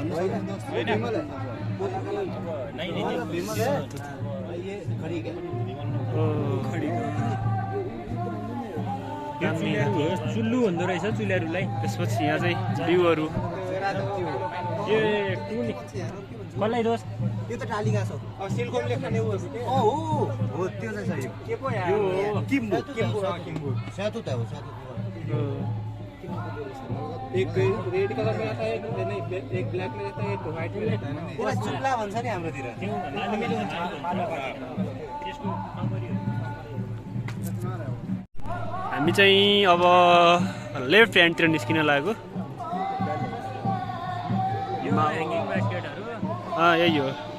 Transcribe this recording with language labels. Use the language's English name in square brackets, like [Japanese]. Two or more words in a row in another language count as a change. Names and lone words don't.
[Nepali] चुल्लु भन्दो रहेछ चुल्याहरूलाई। त्यसपछि यहाँ चाहिँ बिउहरू कसलाई दोष? यो त टाली घाँस हो। सिलकोमले खाने हो त्यो चाहिँ सही के पो यो किम्बु सातुत हो [Hindi] एक रेड कलर में आता है एक ब्लैक में रहता है एक व्हाइट में रहता है ना। [Nepali] त्यसलाई चुल्ला भन्छ नि हाम्रोतिर। हामी चाहिँ अब लेफ्ट ह्यान्डतिर निस्किन लागेको। यही हो।